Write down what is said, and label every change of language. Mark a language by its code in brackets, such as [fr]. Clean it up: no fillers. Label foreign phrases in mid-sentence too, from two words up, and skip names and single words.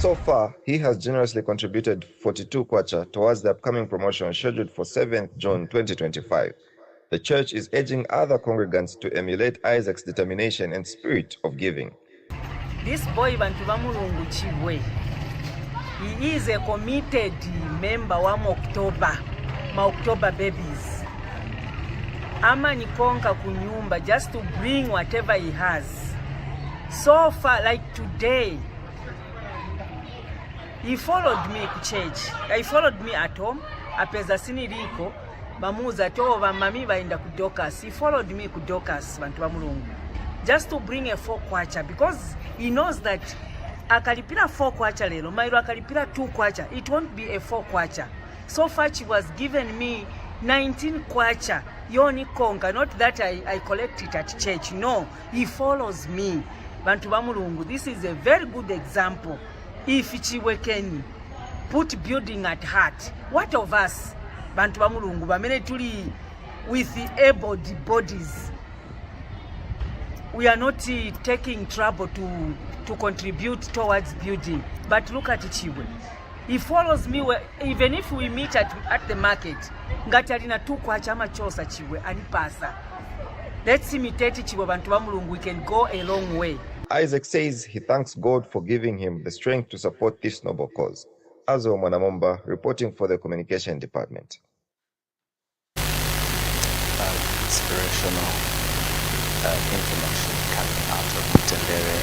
[en] So far, he has generously contributed 42 kwacha towards the upcoming promotion scheduled for 7th June 2025. The church is urging other congregants to emulate Isaac's determination and spirit of giving. This boy [ny] Bantu Bamulungu [en] Chibwe, he is a committed member of October babies. [ny] Ama nikonka kunyumba [en] just to bring whatever he has. So far, like today, he followed me to church. He followed me at home. [ny] Apeza siniriko, bamuza tova mami bainda ku Dokas. [en] He followed me to Dokas [ny] Bantu Bamulungu. [en] Just to bring a 4 kwacha because he knows that [ny] akalipira 4 kwacha lelo, mailo akalipira 2 kwacha, [en] it won't be a 4 kwacha. So far she was given me 19 kwacha. [ny] Yoni konka, [en] not that I collect it at church. No, he follows me. [ny] Bantu Bamulungu, [en] this is a very good example. If Chiwe can put building at heart, what of us? [ny] Bantu Bamulungu, bamene tuli [en] with the able bodies. We are not taking trouble to contribute towards building. But look at Chiwe. He follows me even if we meet at the market. [ny] Ngatalina tu kwacha ama chosa Chiwe anipasa. [en] Let's imitate Chiwe [ny] Bantu Bamulungu. [en] We can go a long way. Isaac says he thanks God for giving him the strength to support this noble cause. Azo Mwanamomba reporting for the Communication Department. Inspirational information coming out of Tendere.